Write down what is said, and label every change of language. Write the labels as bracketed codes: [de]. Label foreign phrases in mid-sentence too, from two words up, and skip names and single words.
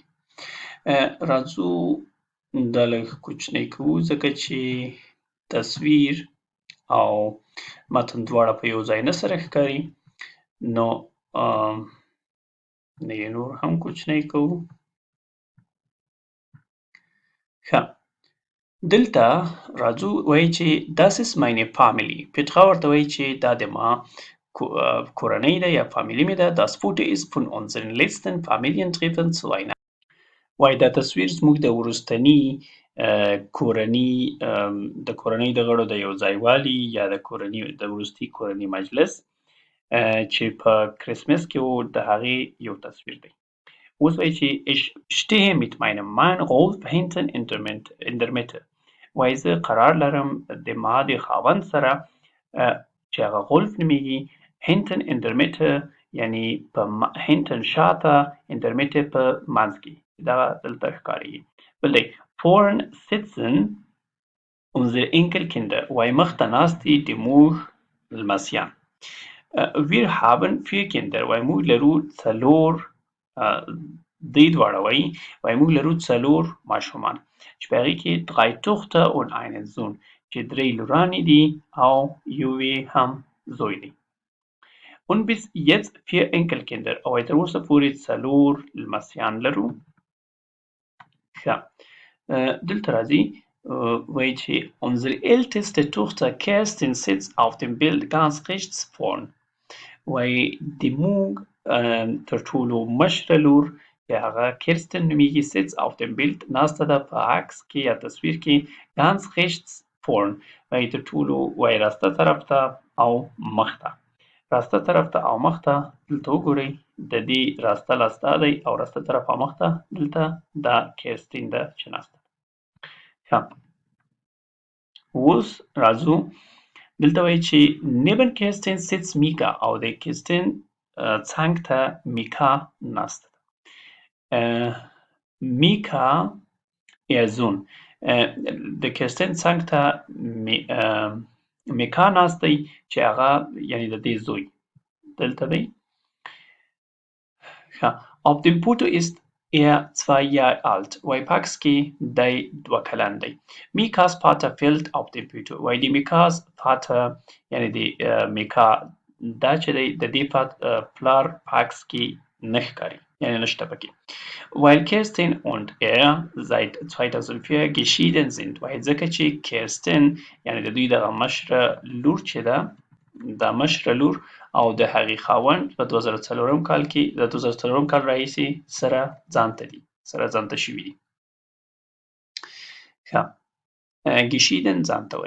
[ps] راځو دا لږ کوچنی کوو ځکه چې تصویر او متن دواړه په یو ځای نه سره ښکاري نو یې نور هم کوچنی کوو. ښه دلته راځو وایي چې [de] das ist meine Family. [ps] پیترا ورته وایي چې دا د ما کورنۍ ده یا فامیلي مې ده. [de] das Foto ist von unseren letzten Familientreffen zu Weihnachten. [ps] وایي دا تصویر زموږ د وروستني کورنۍ د غړو د یو ځایوالي یا د وروستي کورني مجلس چې په کرسمس کې و د هغې یو تصویر دی. اوس وایي چې [de] ich stehe mit meinem Mann Rolf hinten in der Mitte [ps] وایي زه قرار لرم د ما د خاوند سره چې هغه غولف نومیږي [de] hinten in der Mitte [ps] یعنی په hinten شاته [de] in der Mitte [ps] په منځ کې دا دلته ښکارېږي. بل دی [de] vorn sitzen unsere Enkelkinder [ps] وایي مخته ناست دي د موږ لمسیان. [de] wir haben 4 Kinder [ps] وایي موږ لرو څلور دوی دواړه وایي موږ لرو څلور ماشومان چې په هغې کې [de] 3 Töchter und einen Sohn [ps] چې 3 لورانې دي او یو یې هم زوی دی. [de] und bis jetzt 4 Enkelkinder [ps] او تر اوسه پورې څلور لمسیان لرو. ښه دلته راځي وایي چې [de] unsere älteste Tochter Kerstin sitzt auf dem Bild ganz rechts vorn [ps] وایي د موږ تر ټولو مشره لور چې هغه کرستن نومیږي [de] sitz auf dem Bild [ps] ناسته ده په عکس کې یا تصویر کې [de] ganz rechts vorn [ps] وایي تر ټولو وایي راسته طرف ته او مخ ته. راسته طرف ته او مخ ته دلته وګورئ د دې راسته لاس دا دی او راسته طرف او مخ ته دلته دا کرستین ده چې ناسته. ښه اوس راځو دلته وایي چې [de] neben Kerstin sitzt Mika [ps] او د کرستین څنګ ته میکا ناسته ده. میکا [de] ihr Sohn [ps] د کرستین څنګ ته میکا ناست دی چې هغه یعنی د دې زوی دلته دی. ښه [de] auf dem Foto ist 2 Jahre alt [ps] وایي په عکس کې دی 2 کلن دی. [de] Mikas Vater fehlt auf dem Foto [ps] وایي د میکاس Vater یعنی د میکا دا چې دی د دې پلار په عکس کې نه ښکاري یعنی نشته پکې. [de] Weil Kerstin und seit 2004 geschieden sind [ps] وایي ځکه چې کرستین یعنی د دوی دغه مشره لور چې ده دا مشره لور او د هغې خاوند په 2004 کال کې د 2004 کال راهیسې سره ځانته دي سره ځانته شوي دي. ښه geschieden ځانته وایي.